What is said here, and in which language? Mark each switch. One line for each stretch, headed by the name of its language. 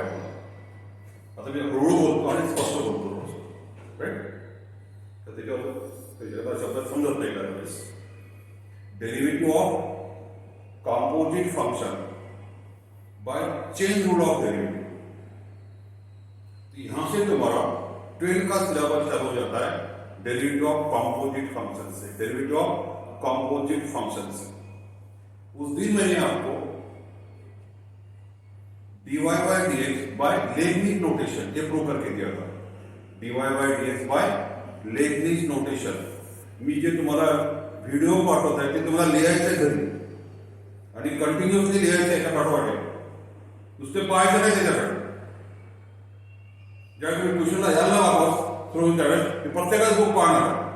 Marathi: आपण आता मी हळूहळू बोलतो आणि स्पष्ट बोलतो, राईट? तर त्याच्यावर शब्द समजत नाही त्यावेळेस.
English: Derivative of composite function by chain rule of derivative.
Hindi: यहां से तुम्हारा 12 का सिलेबस चालू हो जाता है
English: derivative of composite function
Hindi: से.
English: derivative of composite function
Hindi: से उस दिन मैंने आपको
English: dy by dx by Leibniz notation
Hindi: ये प्रूव करके दिया था.
English: dy by dx by Leibniz notation.
Marathi: मी जे तुम्हाला व्हिडिओ पाठवत आहे ते तुम्हाला लिहायचं घरी आणि कंटिन्युअसली लिहायचं एका पाठोपाठ. नुसते पाहायचं नाही त्याच्याकडे. ज्यावेळी तुम्ही ट्युशनला यायला वापस सुरू त्यावेळेस मी प्रत्येकाच बुक पाहणार.